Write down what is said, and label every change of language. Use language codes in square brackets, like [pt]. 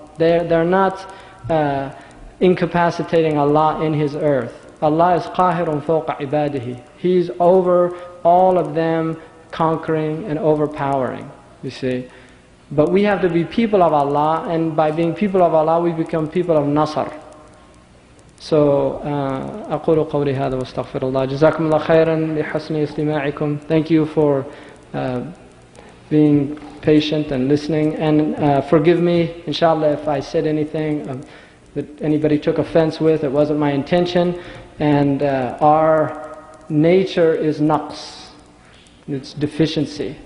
[en] They're not incapacitating Allah in His earth. Allah is [ar] qahirun fawqa ibadihi. [en] He's over all of them, conquering and overpowering, you see. But we have to be people of Allah, and by being people of Allah we become people of Nasr. [ar] So, أقول قولي هذا واستغفر الله. جزاكم الله خيرا لحسن استماعكم. [en] Thank you for being patient and listening, and forgive me, inshallah, if I said anything that anybody took offense with. It wasn't my intention. And our nature is naqs, it's deficiency.